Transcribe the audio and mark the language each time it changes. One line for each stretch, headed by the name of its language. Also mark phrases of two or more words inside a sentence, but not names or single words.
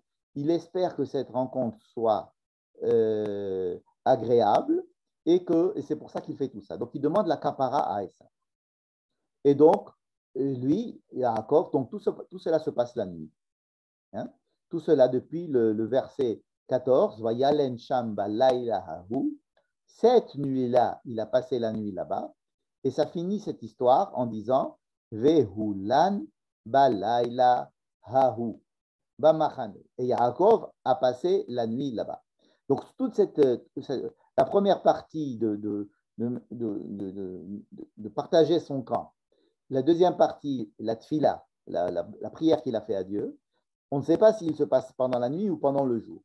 French: Il espère que cette rencontre soit agréable et c'est pour ça qu'il fait tout ça. Donc, il demande la kapara à Esav. Et donc, lui, Yaakov, donc tout cela se passe la nuit. Hein? Tout cela depuis le verset 14.
Hebrew: וילן שם בלילה ההוא.
French: Cette nuit-là, il a passé la nuit là-bas. Et ça finit cette histoire en disant
Hebrew: והוא לן בלילה ההוא במחנה.
French: Et Yaakov a passé la nuit là-bas. Donc, la première partie de partager son camp, la deuxième partie, la tfila, la prière qu'il a fait à Dieu, on ne sait pas s'il se passe pendant la nuit ou pendant le jour.